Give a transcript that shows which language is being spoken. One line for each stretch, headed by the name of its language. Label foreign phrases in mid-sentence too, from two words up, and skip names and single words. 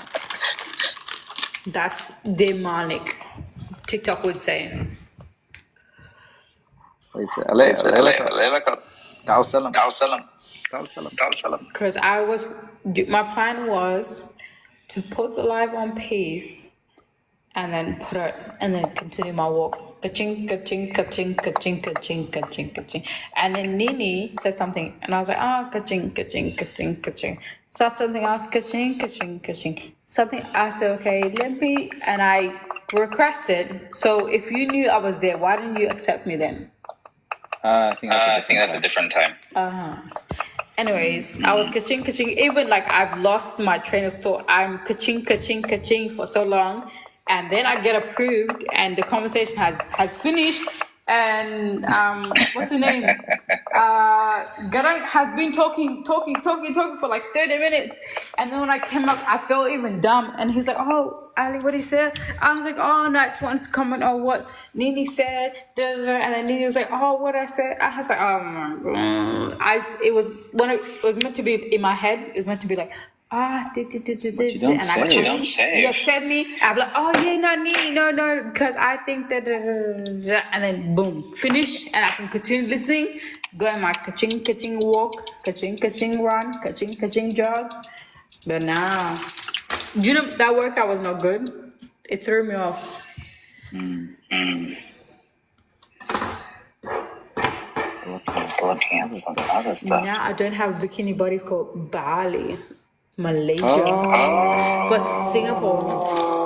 English: That's demonic. TikTok would say. Because my plan was to put the live on pace and then continue my walk. Ka-ching, ka-ching, ka-ching, ka-ching, ka-ching, ka-ching, ka-ching. And then Nini said something, and I was like, ka-ching, ka-ching, ka-ching, ka-ching. Said something else, ka-ching, ka-ching, ka-ching. Something, I said, okay, let me, and I requested. So if you knew I was there, why didn't you accept me then? I think that's a different time. Anyways, I was ka-ching, ka-ching. Even like I've lost my train of thought. I'm ka-ching, ka-ching, ka-ching for so long. And then I get approved and the conversation has finished. And what's her name? Garang has been talking for like 30 minutes. And then when I came up, I felt even dumb. And he's like, oh, Ali, what he said? I was like, oh, no, I just wanted to comment on what Nini said. Da, da, da. And then Nini was like, oh, what I said? I was like, oh my God. It was meant to be in my head. It was meant to be like, this, and you don't say. You accept me. I'm like, oh yeah, no, Nini, no, because I think that, and then boom, finish, and I can continue listening, go in my ka-ching walk, ka-ching run, ka-ching jog. But now, you know that workout was not good. It threw me off. Looking at some other stuff. Now I don't have a bikini body for Bali. Malaysia, for Singapore.